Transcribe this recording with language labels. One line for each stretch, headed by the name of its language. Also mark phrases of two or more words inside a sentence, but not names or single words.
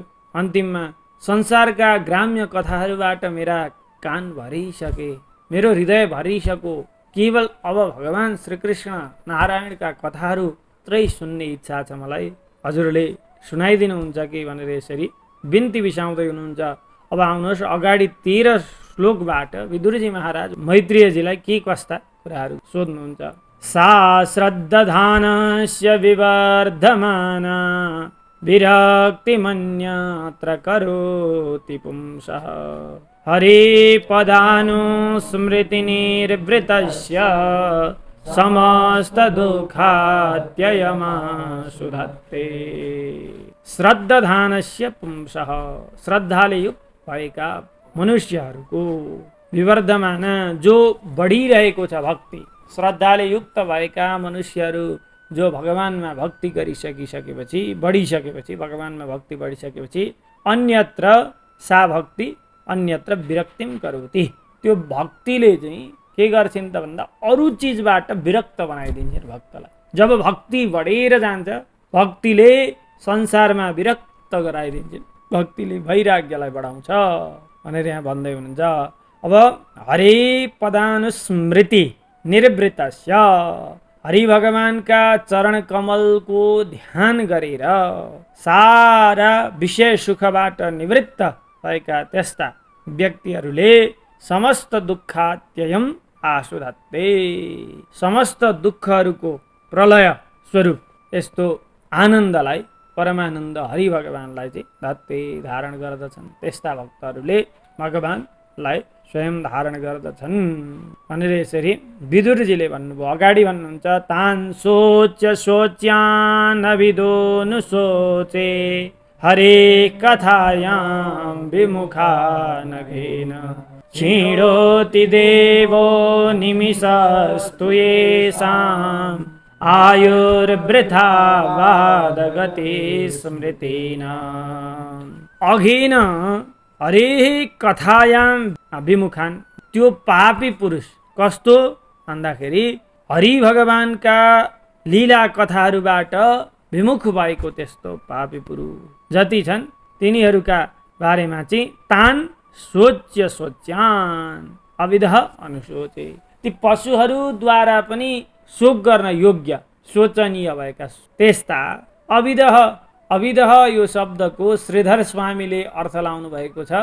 Nepali: अन्तिममा संसारका ग्राम्य कथाहरूबाट मेरा कान भरिसके, मेरो हृदय भरिसक्यो, केवल अब भगवान श्रीकृष्ण नारायणका कथाहरू त्रै सुन्ने इच्छा छ मलाई, हजुरले सुनाइदिनुहुन्छ कि भनेर यसरी बिन्ती बिसाउँदै हुनुहुन्छ। अब आउनुहोस् अगाडि 13 श्लोकबाट विदुरजी महाराज मैत्रेयजीलाई के कस्ता कुराहरू सोध्नुहुन्छ।
Sanskrit: सा श्रद्धानस्य विवर्धमाना विरक्तिमन्यत्र करोति पुंसः हरिपदानुस्मृतिनिर्वृतस्य समस्तदुःखात्ययमाशुधत्ते। श्रद्धानस्य पुंसः,
Nepali: श्रद्धाले युक्त भएका मनुष्यहरूको, विवर्धमान जो बढिरहेको छ भक्ति, श्रद्धाले युक्त भएका मनुष्यहरू जो भगवानमा भक्ति गरिसकेपछि, बढिसकेपछि, भगवानमा भक्ति बढिसकेपछि
Sanskrit: अन्यत्र सा भक्ति अन्यत्र विरक्तिम करोति।
Nepali: त्यो भक्तिले चाहिँ के गर्छिन् त भन्दा अरू चिजबाट विरक्त बनाइदिन्छन् भक्तलाई। जब भक्ति बढेर जान्छ भक्तिले संसारमा विरक्त गराइदिन्छन्, भक्तिले वैराग्यलाई बढाउँछ भनेर यहाँ भन्दै हुनुहुन्छ। अब
Sanskrit: हरे पदानुस्मृति निर्वृतस्य,
Nepali: हरि भगवानका चरण कमलको ध्यान गरेर सारा विषय सुखबाट निवृत्त भएका त्यस्ता व्यक्तिहरूले
Sanskrit: समस्त दुःखात्ययम आशुधत्ते,
Nepali: समस्त दुःखहरूको प्रलय स्वरूप यस्तो आनन्दलाई, परमानन्द हरि भगवानलाई चाहिँ धत्ते धारण गर्दछन्। त्यस्ता भक्तहरूले भगवानलाई स्वयं धारण गर्दछन् भनेर यसरी विदुरजीले भन्नुभयो। अगाडि भन्नुहुन्छ
Sanskrit: तान् सोच्य सोच्यानभिदो नु सोचे हरे कथायां विमुखा नघेन क्षीणोति देवो निमिषस्तु येषाम् आयुर्वृथा वादगति स्मृतिनाम्। अघिन हरे कथायां विमुखान,
Nepali: त्यो पापी पुरुष कस्तो भन्दाखेरि हरि भगवानका लीला कथाहरूबाट विमुख भएको त्यस्तो पापी पुरुष जति छन् तिनीहरूका बारेमा चाहिँ
Sanskrit: तान सोच्य सोच्यान अविदः अनुशोचे,
Nepali: ती पशुहरूद्वारा पनि शोक गर्न योग्य शोचनीय भएका त्यस्ता अविदः यो शब्दको श्रीधर स्वामीले अर्थ लाउनु भएको छ।